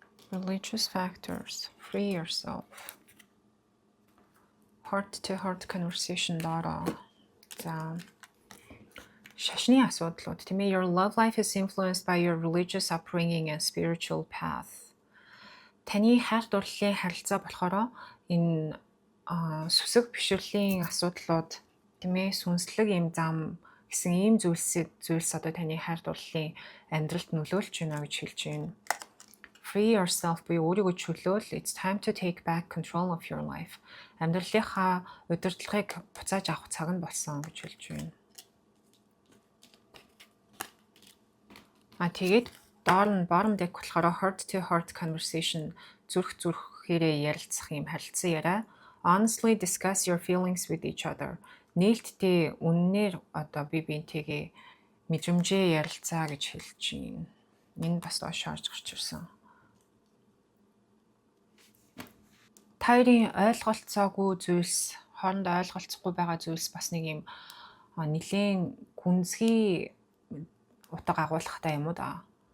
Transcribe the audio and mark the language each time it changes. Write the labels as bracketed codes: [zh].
[en] Religious factors, free yourself. Heart-to-heart conversation [mn] дараа. За шашны асуудлууд тийм ээ. [en] Your love life is influenced by your religious upbringing and spiritual path. [mn] Таны хайр дурлалын харилцаа болохоор энэ сүсэг бишрлийн асуудлууд тийм ээ, сүнслэг юм зам гэсэн ийм зүйлс одоо таны хайр дурлалын амьдралд нөлөөлж байна гэж хэлж байна. [en] Free yourself [mn] буюу өөрийгөө чөлөөл. [en] It's time to take back control of your life. [mn] Амьдралынхаа удирдлагыг буцааж авах цаг нь болсон гэж хэлж байна. Тэгээд доор нь [en] bottom deck [mn] болохоор [en] heart to heart conversation, [mn] зүрхээрээ ярилцах юм харилцан яриа. [en] Honestly discuss your feelings with each other. [mn] Нээлттэй үннээр одоо бие биентэйгээ мэдрэмжээ ярилцаа гэж хэлж байна. Энэ бас доош орж гарч ирсэн. Таарийн ойлголцоогүй зүйлс, хоорондоо ойлголцохгүй байгаа зүйлс бас нэг юм нэлийн гүнзгий утга агуулгатай юм уу да.